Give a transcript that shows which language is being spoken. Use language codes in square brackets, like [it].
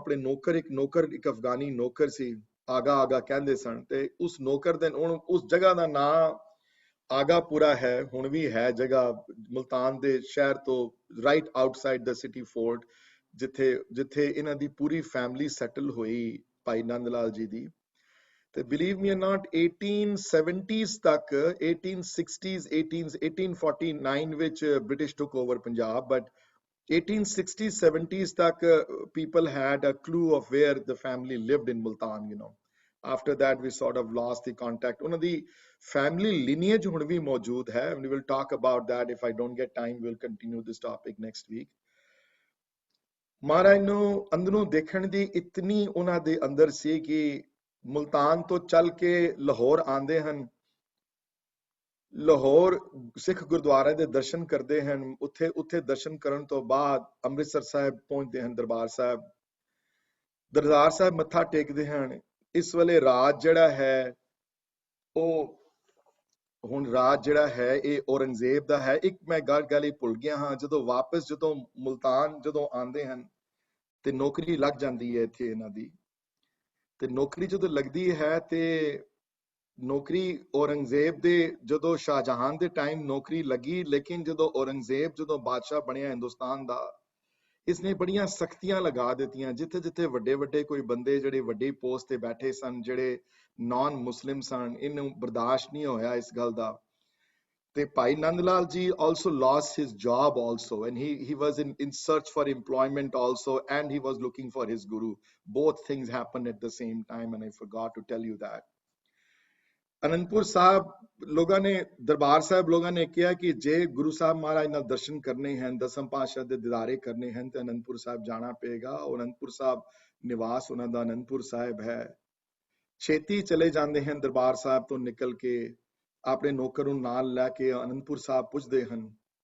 [pa] ਆਪਣੇ ਨੌਕਰ ਇੱਕ ਅਫਗਾਨੀ ਨੌਕਰ ਸੀ, ਆਗਾ ਕਹਿੰਦੇ ਸਨ, ਤੇ ਉਸ ਨੌਕਰ ਦੇ ਉਸ ਜਗ੍ਹਾ ਦਾ ਨਾਂ ਆਗਾਪੁਰਾ ਹੈ, ਹੁਣ ਵੀ ਹੈ ਜਗ੍ਹਾ ਮੁਲਤਾਨ ਦੇ ਸ਼ਹਿਰ ਤੋਂ [en] right outside [pa] ਦਾ ਸਿਟੀ ਫੋਰਟ, ਜਿੱਥੇ ਇਹਨਾਂ ਦੀ ਪੂਰੀ ਫੈਮਿਲੀ ਸੈਟਲ ਹੋਈ ਭਾਈ ਨੰਦ ਲਾਲ ਜੀ ਦੀ। ਤੇ [en] believe me not [pa] 1870s ਤੱਕ, 1860s 1849 ਵਿੱਚ [en] British took over Punjab, [pa] but 1860s 70s ਤੱਕ [en] people had a clue of where the family lived in Multan, you know. After that we sort of lost the contact. [pa] ਉਹਨਾਂ ਦੀ family lineage ਹੁਣ ਵੀ ਮੌਜੂਦ ਹੈ, [en] and we will talk about that. If I don't get time, we'll continue this topic next week. [pa] ਮਹਾਰਾਜ ਨੂੰ ਅੰਦਰੋਂ ਦੇਖਣ ਦੀ ਇਤਨੀ ਉਹਨਾਂ ਦੇ ਅੰਦਰ ਸੀ ਕਿ ਮੁਲਤਾਨ ਤੋਂ ਚੱਲ ਕੇ ਲਾਹੌਰ ਆਉਂਦੇ ਹਨ, ਲਾਹੌਰ ਸਿੱਖ ਗੁਰਦੁਆਰੇ ਦੇ ਦਰਸ਼ਨ ਕਰਦੇ ਹਨ, ਉੱਥੇ ਦਰਸ਼ਨ ਕਰਨ ਤੋਂ ਬਾਅਦ ਅੰਮ੍ਰਿਤਸਰ ਸਾਹਿਬ ਪਹੁੰਚਦੇ ਹਨ, ਦਰਬਾਰ ਸਾਹਿਬ ਮੱਥਾ ਟੇਕਦੇ ਹਨ। ਇਸ ਵੇਲੇ ਰਾਜ ਜਿਹੜਾ ਹੈ ਉਹ ਹੁਣ ਰਾਜ ਜਿਹੜਾ ਹੈ ਇਹ ਔਰੰਗਜ਼ੇਬ ਦਾ ਹੈ। ਇੱਕ ਮੈਂ ਗੱਲ ਹੀ ਭੁੱਲ ਗਿਆ ਹਾਂ, ਜਦੋਂ ਮੁਲਤਾਨ ਆਉਂਦੇ ਹਨ ਤੇ ਨੌਕਰੀ ਲੱਗ ਜਾਂਦੀ ਹੈ ਇੱਥੇ ਇਹਨਾਂ ਦੀ, ਤੇ ਨੌਕਰੀ ਜਦੋਂ ਲੱਗਦੀ ਹੈ ਤੇ ਨੌਕਰੀ ਔਰੰਗਜ਼ੇਬ ਦੇ, ਜਦੋਂ ਸ਼ਾਹਜਹਾਨ ਦੇ ਟਾਈਮ ਨੌਕਰੀ ਲੱਗੀ, ਲੇਕਿਨ ਜਦੋਂ ਔਰੰਗਜ਼ੇਬ ਬਾਦਸ਼ਾਹ ਬਣਿਆ ਹਿੰਦੁਸਤਾਨ ਦਾ, ਇਸਨੇ ਬੜੀਆਂ ਸਖਤੀਆਂ ਲਗਾ ਦਿੱਤੀਆਂ। ਜਿੱਥੇ ਵੱਡੇ ਕੋਈ ਬੰਦੇ ਜਿਹੜੇ ਵੱਡੀ ਪੋਸਟ ਤੇ ਬੈਠੇ ਸਨ, ਜਿਹੜੇ ਨਾਨ ਮੁਸਲਿਮ ਸਨ, ਇਹਨੂੰ ਬਰਦਾਸ਼ਤ ਨਹੀਂ ਹੋਇਆ ਇਸ ਗੱਲ ਦਾ। [en] ਤੇ Bhai Nand Lal ji also lost his job also, and he was in search for employment also, and he was looking for his guru. Both things happened at the same time, and I forgot to tell you that. [pa] Anandpur Sahib ਲੋਕਾਂ ਨੇ, ਦਰਬਾਰ ਸਾਹਿਬ ਲੋਕਾਂ ਨੇ ਕਿਹਾ ਕਿ ਜੇ ਗੁਰੂ ਸਾਹਿਬ ਮਹਾਰਾਜ ਨਾਲ ਦਰਸ਼ਨ ਕਰਨੇ ਹਨ, 10ਮ ਪਾਤਸ਼ਾਹ ਦੇ ਦੀਦਾਰੇ ਕਰਨੇ ਹਨ, ਤੇ ਅਨੰਦਪੁਰ ਸਾਹਿਬ ਜਾਣਾ ਪਏਗਾ। ਅਨੰਦਪੁਰ ਸਾਹਿਬ ਨਿਵਾਸ ਉਹਨਾਂ ਦਾ ਅਨੰਦਪੁਰ ਸਾਹਿਬ ਹੈ। ਛੇਤੀ ਚਲੇ ਜਾਂਦੇ ਹਨ ਦਰਬਾਰ ਸਾਹਿਬ ਤੋਂ ਨਿਕਲ ਕੇ, ਆਪਣੇ ਨੌਕਰ ਨੂੰ ਨਾਲ ਲੈ ਕੇ ਅਨੰਦਪੁਰ ਸਾਹਿਬ ਪੁੱਜਦੇ ਹਨ।